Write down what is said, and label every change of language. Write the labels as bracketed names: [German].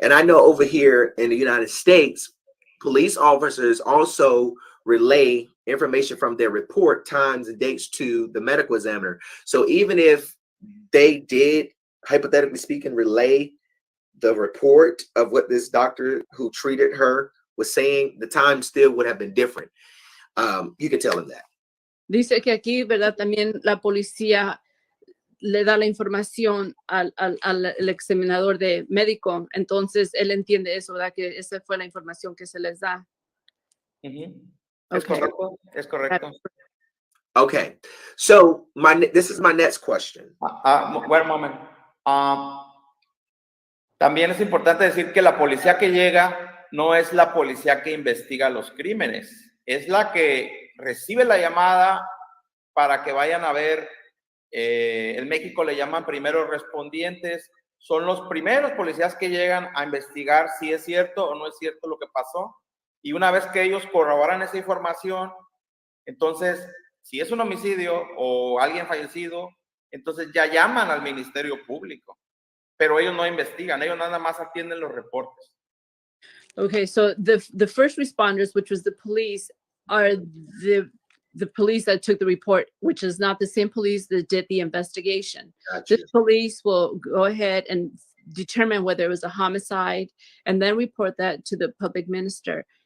[English] And I know over here in the United States, police officers also relay information from their report, times and dates to the medical examiner. So even if they did, hypothetically speaking, relay the report of what this doctor who treated her was saying, the time still would have been different. You could tell them that. [Spanish] Dice que aquí, ¿verdad? También la policía le da la información al examinador de médico. Entonces, él entiende eso, ¿verdad? Que esa fue la información que se les da. Es [English] Okay. [Spanish] correcto, es correcto. [English] Okay, so this is my next question. One moment. [Spanish] También es importante decir que la policía que llega no es la policía que investiga los crímenes, es la que recibe la llamada para que vayan a ver. En México le llaman primeros respondientes, son los primeros policías que llegan a investigar si es cierto o no es cierto lo que pasó, y una vez que ellos corroboran esa información, entonces si es un homicidio o alguien fallecido, entonces ya llaman al Ministerio Público, pero ellos no investigan, ellos nada más atienden los reportes. [English] Okay, so the first responders, which was the police, are the police that took the report, which is not the same police that did the investigation. Gotcha. The police will go ahead and determine whether it was a homicide and then report that to the public minister.